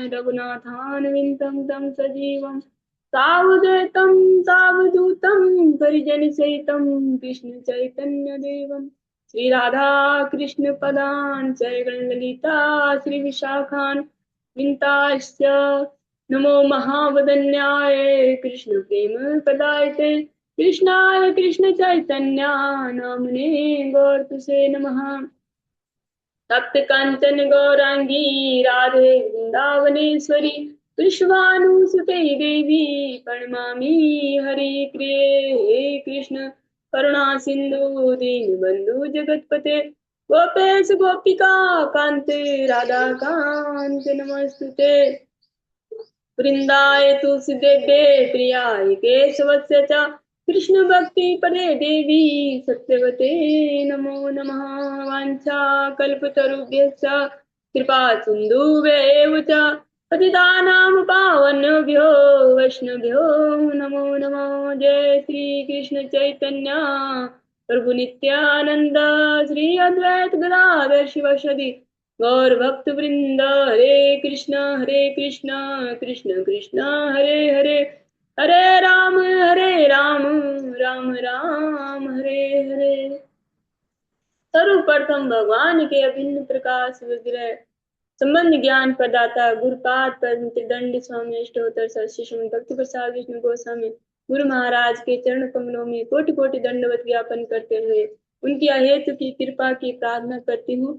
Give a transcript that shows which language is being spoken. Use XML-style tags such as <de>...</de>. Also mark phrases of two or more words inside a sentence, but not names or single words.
<sa>रघुनाथान्वितं तं सजीवं सावधूतं सावधूतं परिजनसहितं कृष्ण चैतन्यदेवं श्री राधा कृष्ण पदान् ललिता श्री विशाखान् विन्ताश्च नमो महावदन्याय कृष्ण प्रेम पदायते कृष्णाय कृष्ण चैतन्या नामने गौरतुसे नमः। तप्त कांचन गौरांगी राधे वृंदावनेश्वरी विश्वानुसुते देवी प्रणमामि हरि प्रिये। हे कृष्ण करुणा सिंधु दीन बंधु जगतपते गोपेश गोपिका कांते राधा कांत नमस्तुते। वृंदाय तुलसीदेवे प्रियाय केशवस्य च कृष्ण भक्ति पदे देवी सत्यवते नमो नमः। वाञ्छा कल्पतरुभ्यश्च कृपा सिन्धुभ्येव च पतितानां पावनेभ्यो वैष्णवेभ्यो नमो नमः। जय श्री कृष्ण चैतन्य प्रभु नित्यानंद श्री अद्वैत गदाधर शिवासादि गौर भक्त वृंद। हरे कृष्ण कृष्ण कृष्ण हरे हरे हरे राम राम राम हरे हरे।</sa> <hi>सर्वप्रथम भगवान के अभिन्न प्रकाश विग्रह संबंध ज्ञान प्रदाता गुरुपाद दंड स्वामी अष्टोत्तर सरशिशु भक्ति प्रसाद विष्णु गोस्वामी गुरु महाराज के चरण कमलों में कोटि कोटि दंडवत ज्ञापन करते हुए उनकी अहेतु की कृपा की प्रार्थना करती हूँ।</hi>